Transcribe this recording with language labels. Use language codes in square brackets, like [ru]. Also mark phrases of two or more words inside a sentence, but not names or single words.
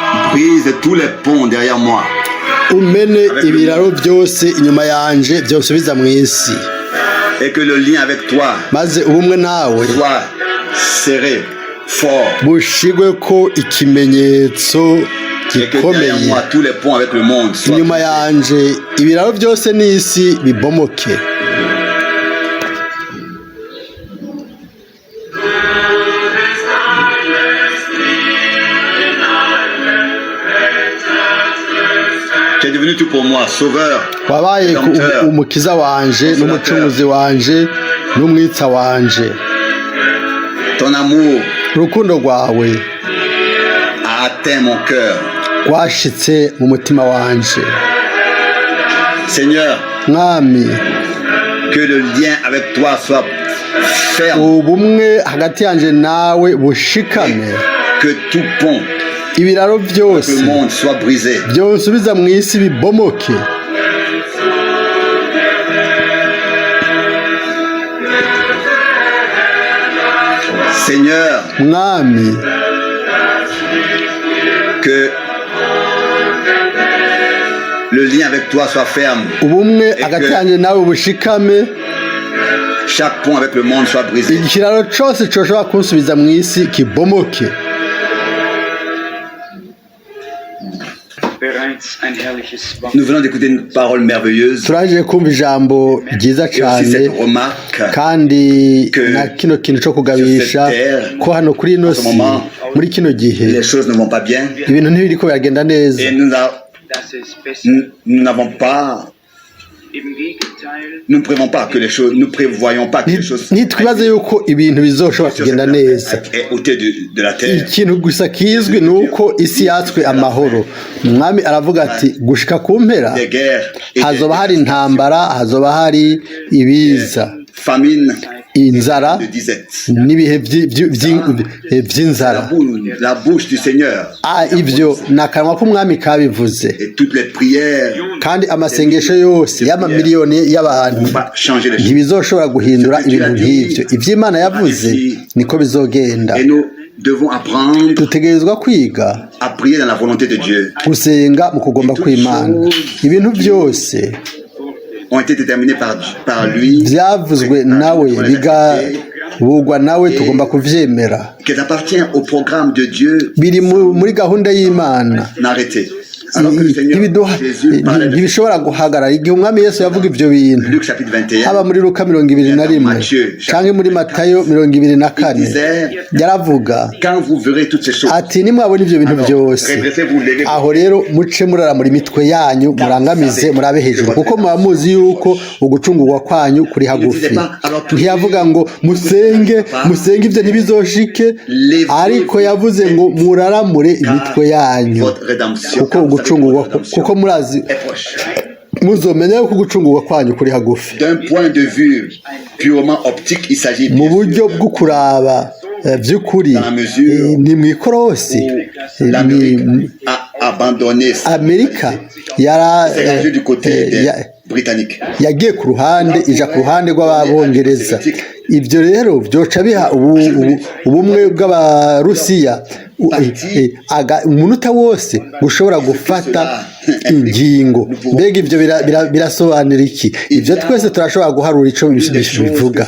[fr] brise tous les ponts derrière moi. [rn] umene ibiraro byose inyuma yanje byosubiza mu isi [fr] Et que le lien avec toi [rn] maze ubumwe nawe [fr] soit serré, fort. [rn] bushigwe ko ikimenyetso [fr] Et que derrière [rn] gikomeye [fr] moi, tous les ponts avec le monde soient [rn] inyuma [fr] brisés. [rn] yanje ibiraro byose n'isi bibomoke. [fr] Tu es devenu tout pour moi, sauveur, [rn] wabaye [fr] rédempteur. [rn] umukiza wanje n'umucunguzi wanje n'umwitsa wanje. [fr] Ton amour [rn] urukundo rwawe [fr] a atteint mon cœur. [rn] rwashitse mu mutima wanje. [fr] Seigneur, [rn] mwami [fr] que le lien avec toi soit ferme, [rn] ubumwe hagati yanje nawe bushikame, [fr] que tout pont, [rn] ibiraro [fr] que [rn] byose [fr] le monde soit brisé. [rn] byonsubiza mu isi bibomoke. [fr] Seigneur, [rn] mwami [fr] que le lien avec toi soit ferme, [rn] ubumwe hagati yanje nawe bushikame, [fr] chaque pont avec le monde soit brisé. [rn] ikiraro cyose coshobora kunsubiza mu isi kibomoke. [fr] Nous venons d'écouter une parole merveilleuse [rn] turaje kumva ijambo ryiza [fr] et aussi [rn] cyane [fr] cette remarque [rn] kandi [fr] que [rn] na kino kintu cyo kugabisha [fr] sur cette terre, [rn] ko hano kuri ino [fr] en ce si moment, [rn] muri kino gihe [fr] les choses ne vont pas bien [rn] ibintu ntibiriko biragenda neza, [fr] et nous n'avons pas, nous ne prévoyons pas que les choses, nous prévoyons pas que les choses [rn] ntitwibaze yuko ibintu bizoshobora kugenda neza. [fr] est ôté de la terre. [rn] Ikintu gusa kizwi ni uko isi yatswe amahoro. Umwami aravuga ati gushika ku mpera [fr] Des guerres et [rn] hazoba hari intambara, hazoba hari ibiza, [fr] famine [rn] inzara [fr] de disette. [rn] n'ibihe by'inzara. [fr] La bouche du Seigneur [rn] Ibyo ni akanwa k'umwami kabivuze, [fr] et toutes les prières [rn] kandi amasengesho yose y'amamiliyoni y'abantu [fr] ne vont pas changer les choses. [rn] ntibizoshobora guhindura ibintu nk'ibyo. Iby'Imana yavuze niko bizogenda. [fr] Et nous devons apprendre [rn] Dutegerezwa kwiga [fr] à prier dans la volonté de Dieu. [rn] gusenga mu kugomba kw'Imana. Ibintu byose [fr] Ont été déterminés par lui, [rn] byavuzwe nawe bigabugwa nawe, tugomba kuvyemera. [fr] qui appartient au programme de Dieu [rn] Biri muri gahunda y'Imana. [fr] n'arrêté. Alors que le Seigneur Jésus parlait de [rn] ntibishobora guhagarara igihe umwami Yesu yavuga ibyo bintu, [fr] Luc chapitre 21, [rn] haba muri Luka 21 cyangwa muri Matayo 24 yaravuga [fr] quand vous verrez toutes ces choses, [rn] ati nimwabona ibyo bintu byose, [fr] redressez-vous, levez-vous. [rn] aho rero muce muraramura imitwe yanyu, murangamize, murabe hejuru, kuko muba muzi yuko ugucungurwa kwanyu kuri hagufi. Ntiyavuga ngo musenge ibyo ntibizoshike, ariko yavuze ngo muraramure imitwe yanyu, [fr] Votre rédemption, [rn] kuko ugucungurwa, kuko murazi [fr] est proche. [rn] muzomenya yuko ugucungurwa kwanyu kuri hagufi. [fr] D'un point de vue purement optique, il s'agit [rn] Mu [fr] bien [rn] buryo [fr] sûr [rn] bwo kuraba by'ukuri ni mu ikorosi, [fr] où l'Amérique a abandonné [rn] Amerika [fr] s'est rangée du côté des Britanniques. [rn] yagiye ku ruhande, ija ku ruhande rw'Abongereza. Ibyo rero byoca biha ubumwe bw'Abarusiya umunota wose ushobora gufata ingingo. Mbega ibyo birasobanura iki? Ibyo twese turashobora guharura icyo bivuga.